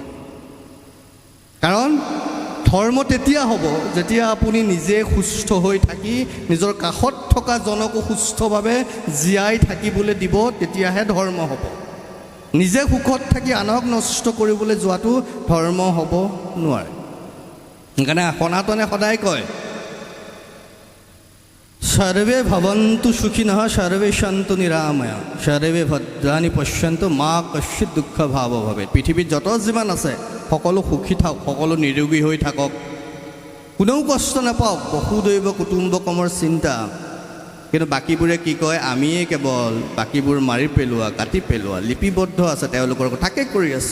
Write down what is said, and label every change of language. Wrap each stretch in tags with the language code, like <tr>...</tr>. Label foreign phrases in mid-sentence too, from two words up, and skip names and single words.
<as>কাৰণ ধৰ্ম তেতিয়া হ'ব যেতিয়া আপুনি নিজে সুস্থ হৈ থাকি নিজৰ কাষত থকা জনকো সুস্থভাৱে জীয়াই থাকিবলৈ দিব, তেতিয়াহে ধৰ্ম হ'ব। নিজে সুখত থাকি আনক নষ্ট কৰিবলৈ যোৱাটো ধৰ্ম হ'ব নোৱাৰে। সেইকাৰণে সনাতনে সদায় কয়</as> <sa>সর্বে ভবন্তু সুখিনঃ সর্বে সন্তু নিরাময়া সর্বে ভদ্রাণি পশ্যন্তু মা কশ্চিৎ দুঃখ ভাৱ ভৱেৎ।</sa> <as>পৃথিৱীত যত যিমান আছে সকলো সুখী থাকক, সকলো নিৰোগী হৈ থাকক, কোনেও কষ্ট নাপাওক,</as> <sa>বসুদৈৱ কুটুম্বকমৰ</sa> <as>চিন্তা। কিন্তু বাকীবোৰে কি কয়, আমিয়ে কেৱল বাকীবোৰ মাৰি পেলোৱা, কাটি পেলোৱা, লিপিবদ্ধ আছে তেওঁলোকৰ তাকে কৰি আছে।</as>